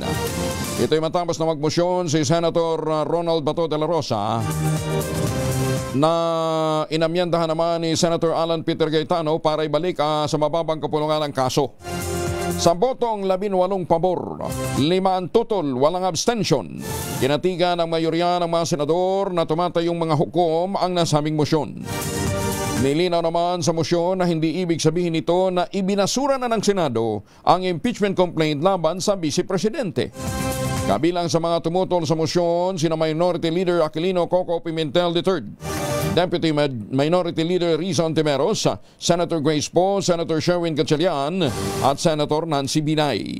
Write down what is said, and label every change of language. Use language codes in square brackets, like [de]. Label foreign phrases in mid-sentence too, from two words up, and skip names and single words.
[tl] Ito'y matapos na magmosyon si Senator Ronald Bato de la Rosa na inamyandahan naman ni Senator Alan Peter Cayetano para ibalik sa mababang kapulungan ng kaso. Sa botong 18 pabor, 5 tutol, walang abstention. Kinatigan ng mayorya ng mga senador na tumatayong mga hukom ang nasabing mosyon. Nilinaw naman sa mosyon na hindi ibig sabihin nito na ibinasura na ng Senado ang [en] impeachment complaint [tl] laban sa Vice Presidente. Kabilang sa mga tumutol sa mosyon, sina Minority Leader Aquilino Coco Pimentel III, Deputy Minority Leader Rizon Timeros, Senator Grace Poe, Senator Sherwin Gatchalian at Senator Nancy Binay.